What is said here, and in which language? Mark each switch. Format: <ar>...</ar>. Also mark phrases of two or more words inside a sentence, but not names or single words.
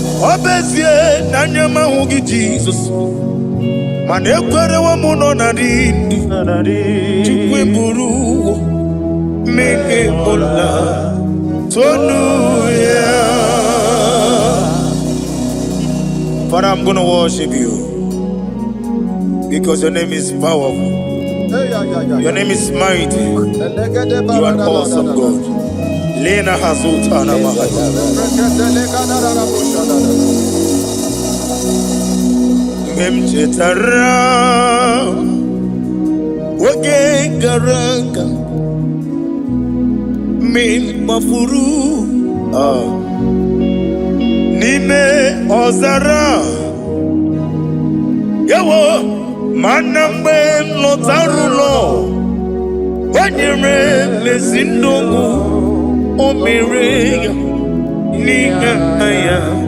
<ig>Ọ bụ ezie na anya m ahụghị Jizọs, mana ekwerewo m nọ na ndị ndụ. Chukwu eburu mmehie m la. Tonu ya.</ig> <en>Father, I'm gonna worship you because your name is powerful. Hey, yeah, yeah, yeah, Your yeah. name is mighty. You are an awesome God. Lena Hazuta na Mahaya.</en> <ig>Mgbe m chetara oge gara aga, mgbe m kpafuru, ah, n'ime ọzara, ewo, mana mgbe m lọtara ụlọ, o nyere m ezi ndụ, o mere ya n'ihe nna ya.</ig>